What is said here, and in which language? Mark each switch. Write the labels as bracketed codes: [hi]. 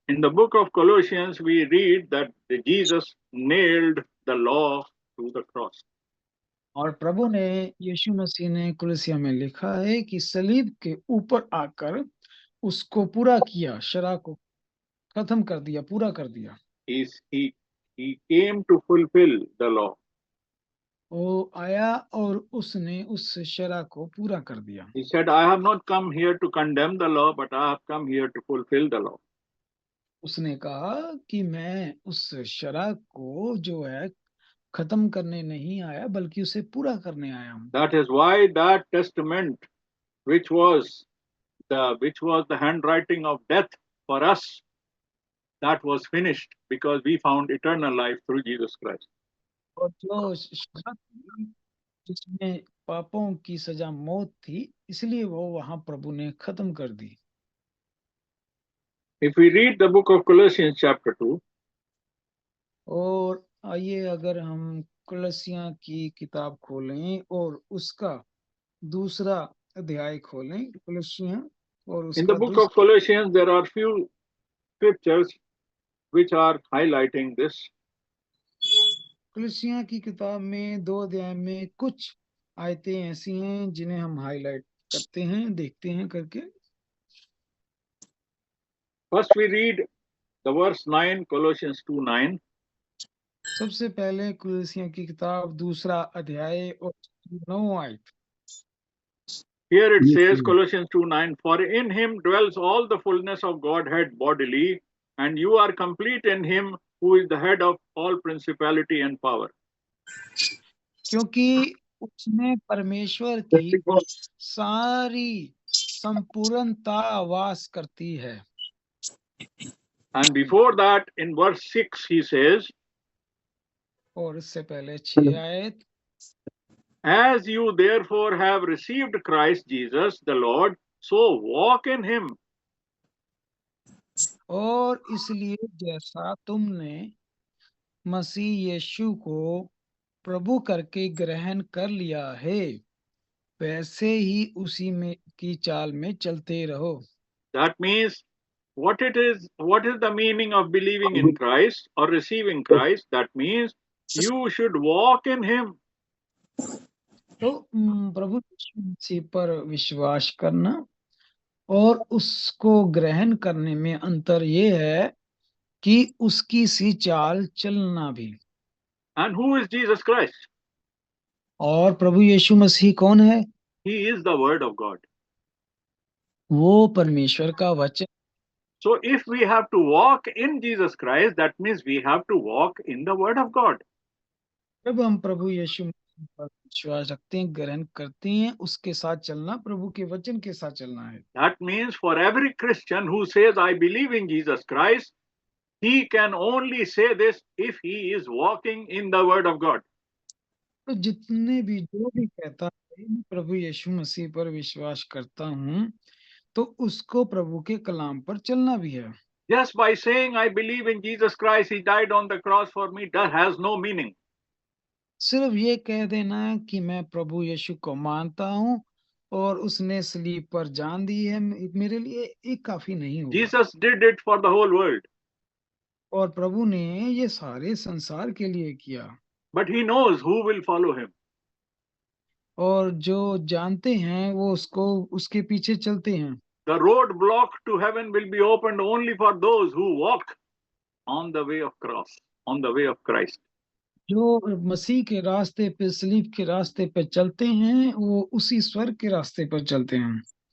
[en] In the book of Colossians, we read that Jesus nailed the law to the cross. [hi] और प्रभु ने, यीशु मसीह ने कुलसिया में लिखा है कि सलीब के ऊपर आकर उसको पूरा किया, शरा को खत्म कर दिया, पूरा कर दिया। [en] He came to fulfill the law. [hi] वो आया और उसने उस शरह को पूरा कर दिया। [en] He said, I have not come here to condemn the law, but I have come here to fulfill the law. [hi] उसने कहा कि मैं उस शरह को जो है खत्म करने नहीं आया बल्कि उसे पूरा करने आया हूँ। [en] That is why that testament, which was the handwriting of death for us, that was finished because we found eternal life through Jesus Christ. [hi] और जो शरह थी, जिसमें पापों की सजा मौत थी, इसलिए वो वहां प्रभु ने खत्म कर दी। [en] If we read the book of Colossians chapter 2, [hi] और आइए अगर हम कुलसियां की किताब खोलें और उसका दूसरा अध्याय खोलें, कुलसियां और [en] in the [hi] उसका [en] book of Colossians, there are few scriptures which are highlighting this. [hi] कुलसियां की किताब में 2 अध्याय में कुछ आयतें ऐसी हैं जिन्हें हम हाईलाइट करते हैं, देखते हैं करके। [en] First, we read the verse 9, Colossians 2:9. [hi] सबसे पहले कुलसियां की किताब दूसरा अध्याय और 9 आयत। [en] Here it says, Colossians 2:9, for in him dwells all the fullness of Godhead bodily, and you are complete in him who is the head of all principality and power. [hi] क्योंकि उसमें परमेश्वर की सारी संपूर्णता वास करती है। [en] And before that, in verse 6, he says, [hi] और इससे पहले 6 आयत, [en] as you therefore have received Christ Jesus the Lord, so walk in him. [hi] और इसलिए जैसा तुमने मसीह यीशु को प्रभु करके ग्रहण कर लिया है, वैसे ही उसी में की चाल में चलते रहो। [en] That means what is the meaning of believing in Christ or receiving Christ? That means you should walk in him. [hi] तो प्रभु यीशु मसीह पर विश्वास करना और उसको ग्रहण करने में अंतर ये है कि उसकी सी चाल चलना भी। [en] And who is Jesus Christ? [hi] और प्रभु यीशु मसीह कौन है? [en] He is the word of God. [hi] वो परमेश्वर का वचन। [en] So if we have to walk in Jesus Christ, that means we have to walk in the word of God. [hi] जब हम प्रभु यीशु मसीह पर विश्वास रखते हैं, ग्रहण करते हैं, उसके साथ चलना प्रभु के वचन के साथ चलना है। [en] That means for every Christian who says, I believe in Jesus Christ, he can only say this if he is walking in the word of God. [hi] तो जितने भी जो भी कहता है मैं प्रभु यीशु मसीह पर विश्वास करता हूँ, तो उसको प्रभु के कलाम पर चलना भी है। [en] Just by saying, I believe in Jesus Christ, he died on the cross for me, that has no meaning. [hi] सिर्फ ये कह देना कि मैं प्रभु यीशु को मानता हूँ और उसने सलीब पर जान दी है मेरे लिए, ये काफी नहीं होगा। [en] Jesus did it for the whole world. [hi] और प्रभु ने ये सारे संसार के लिए किया। [en] But he knows who will follow him. [hi] और जो जानते हैं वो उसको उसके पीछे चलते हैं। [en] The road block to heaven will be opened only for those who walk on the way of cross, on the way of Christ. [hi] जो मसीह के रास्ते पे, सलीब के रास्ते पे चलते हैं, वो उसी स्वर्ग के रास्ते पर चलते हैं।